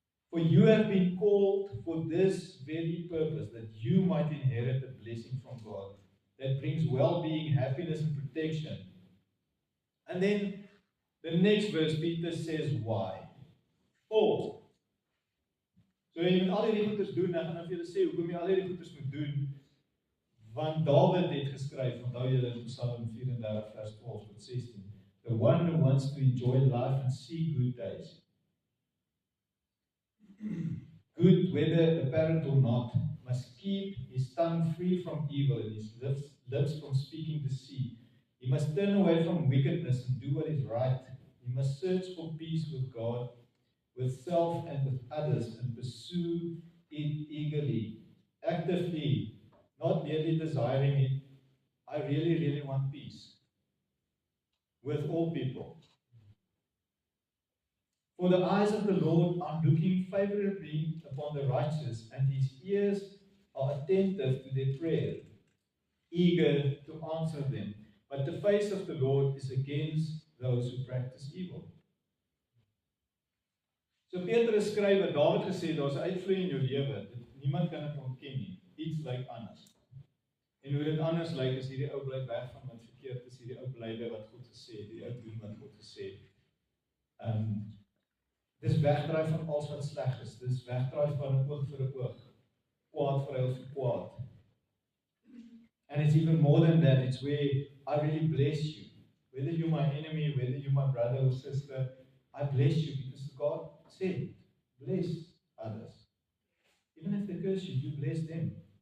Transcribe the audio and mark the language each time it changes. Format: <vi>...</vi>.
<en>For you have been called for this very purpose, that you might inherit a blessing from God that brings well-being, happiness, and protection. And then the next verse, Peter says, why? For.</en> <af>So jy moet al hierdie goeders doen, ek gaan nou vir julle sê hoekom jy al hierdie goeders moet doen. Want David het geskryf, onthou julle in Psalm 34 vers 12 tot 16,</af> <en>the one who wants to enjoy life and see good days. Good, whether apparent or not, must keep his tongue free from evil and his lips from speaking deceit. He must turn away from wickedness and do what is right. He must search for peace with God, with self and with others, and pursue it eagerly, actively, not merely desiring it. I really, really want peace with all people. For the eyes of the Lord are looking favorably upon the righteous, and his ears are attentive to their prayer, eager to answer them. But the face of the Lord is against those who practice evil.</en> <af>So Petrus skryf dat Dawid gesê daar's 'n uitvloei in jou lewe. Niemand kan dit ontken nie. Iets lyk anders. En hoe dit anders lyk is hierdie ou bly weg van wat verkeerd is, hierdie ou bly by wat God gesê het, hierdie ou doen wat God gesê het. Dis wegdraai van alles wat sleg is. Dis wegdraai van 'n oog vir 'n oog. Kwaad vir heel vir kwaad.</af> <en>And it's even more than that. It's where I really bless you. Whether you're my enemy, whether you're my brother or sister, I bless you because God said, bless others. Even if they curse you, you bless them.</en>